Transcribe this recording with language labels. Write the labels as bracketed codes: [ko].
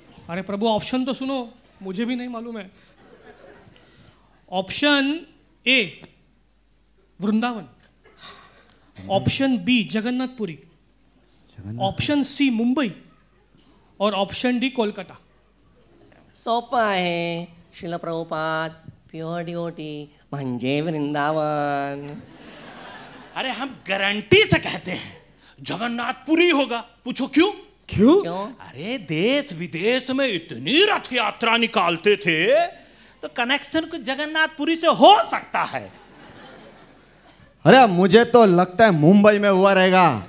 [hi] अरे प्रभु ऑप्शन तो सुनो, मुझे भी नहीं मालूम है। Option A Vrindavan, option B Jagannathpuri, option C Mumbai और ऑप्शन डी कोलकाता। [mr] सोपा आहे। शिला प्रभुपाद प्युअर डिवोटी म्हणजे वृंदावन। [hi] अरे हम गारंटी से कहते हैं जगन्नाथपुरी होगा। पूछो क्यों? क्यों? क्यों? अरे देश विदेश में इतनी रथ यात्रा निकालते थे तो कनेक्शन कुछ जगन्नाथपुरी से हो सकता है। अरे मुझे तो लगता है मुंबई में हुआ रहेगा।